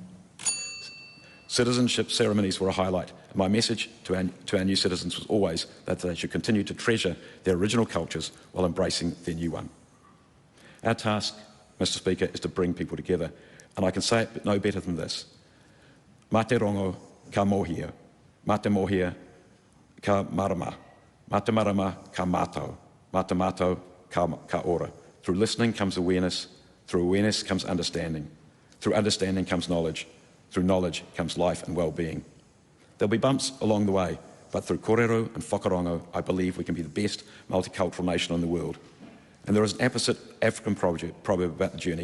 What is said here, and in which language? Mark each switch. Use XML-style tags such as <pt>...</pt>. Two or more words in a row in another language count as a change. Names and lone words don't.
<en>Citizenship ceremonies were a highlight. And my message to our new citizens was always that they should continue to treasure their original cultures while embracing their new one. Our task, Mr. Speaker, is to bring people together. And I can say it no better than this.</en> <mi>Mā te rongo ka mohia, mā te mohia ka marama, mā te marama ka mātou, mā te mātou ka ora.</mi> <en>Through listening comes awareness, through awareness comes understanding, through understanding comes knowledge, through knowledge comes life and well-being. There'll be bumps along the way, but through kōrero and whakarongo, I believe we can be the best multicultural nation in the world. And there is an opposite African proverb about the journey.</en>